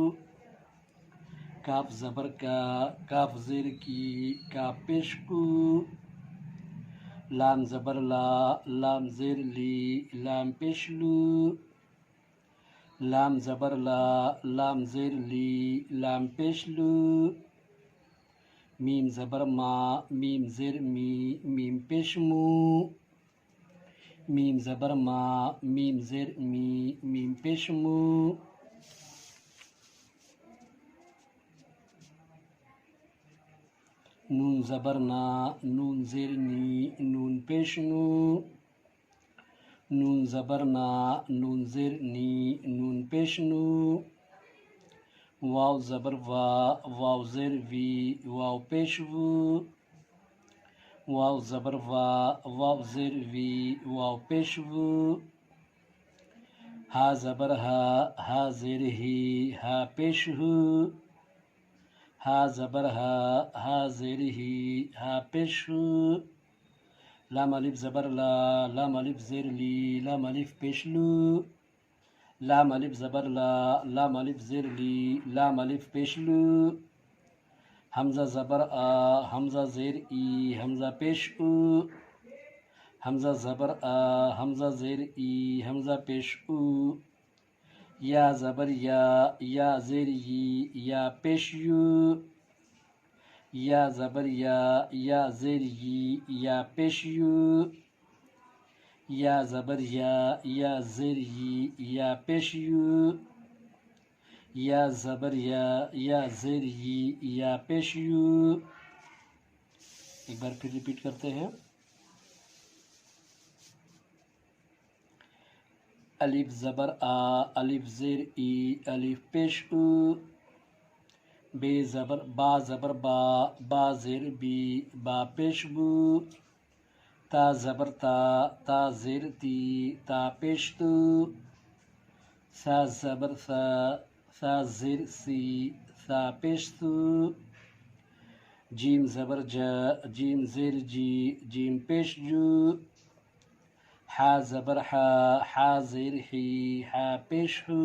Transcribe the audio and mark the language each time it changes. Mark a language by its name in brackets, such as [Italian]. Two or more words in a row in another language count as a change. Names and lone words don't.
[Urdu] کاف زبر کا، کاف زیر کی، کاف پیش کو۔ لام زبر لا، لام زیر لی، لام پیش لو۔ لام زبر لا، لام زیر لی، لام پیش لو۔ میم زبر ما، میم زیر می، میم پیش مو۔ میم زبر ما، میم زیر می، میم پیش مو۔ نون زبر نا، نون زیر نی، نون پیش نو۔ نون زبر نا، نون زیر نی، نون پیش نو۔ واو زبر وا، واو زیر وی، واو پیش وو۔ واو زبر وا، واو زیر وی، واو پیش وو۔ ہا زبر ہا، ہا زیر ہی، ہا پیش ہو۔ ہا زبر ہا، ہا زیر ہی، ہا پیش ہو۔ لام الف زبر لا، لام الف زیر لی، لام الف پیش لو، لام الف زبر لا، لام الف زیر لی، لام الف پیش لو. حمزہ زبر آ، حمزہ زیر ای، حمزہ پیش او، حمزہ زبر آ، حمزہ زیر ای، حمزہ پیش او. یا زبر یا، یا زیر ی، یا پیش یو. یا زبر یا، یا زیر ی، یا پیش یو. یا زبر یا، یا زیر ی، یا پیش یو. یا زبر یا، یا زیر ی، یا پیش یو. ایک بار پھر ریپیٹ کرتے ہیں. الف زبر آ، الف زیر ای، الف پیش او. بے زبر با، زبر با، با زیر بی، با پیش بو. تا زبر تا، تا زیر تی، تا پیش تو. سا زبر سا، سا زیر سی، سا پیش تو. جیم زبر جا، جیم زیر جی، جیم پیش جو. حا زبر حا، حا زیر حی، حا پیش ہو.